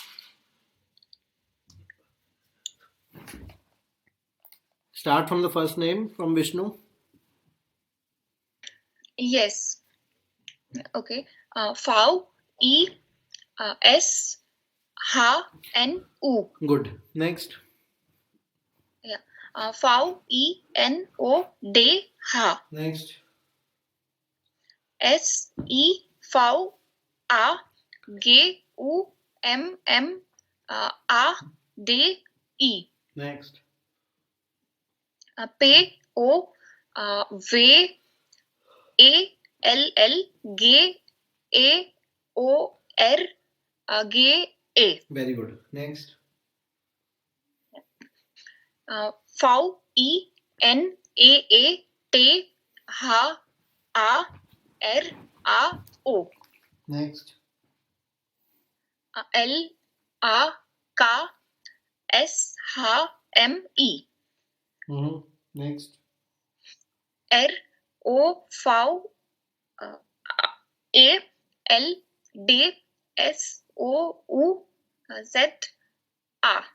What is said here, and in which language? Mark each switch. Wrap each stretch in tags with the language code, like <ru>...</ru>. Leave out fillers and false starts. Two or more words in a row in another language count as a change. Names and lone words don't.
<en>Start from the first name, from Vishnu. Yes. Okay.</en> <de>Fau, E, S, Ha, N, U.</de> <en>Good. Next. Yeah.</en> <de>Fau, E, N, O, De, Ha.</de> <en>Next.</en> <de>S, E, Fau, A, G, U, M, A, D, E.</de> <en>Next.</en> <de>Pe, O, Ve, A, L, L, G, A, O, R, G, A.</de> <en>Very good. Next.</en> <de>Fau, E, N, A, Te, Ha, A, R, A, O.</de> <en>Next.</en> <de>L, A, K, S, H, M, E.</de> <en>Next.</en> <de>R, O, Fau, A, L, D, S, O, U, Z, A.</de>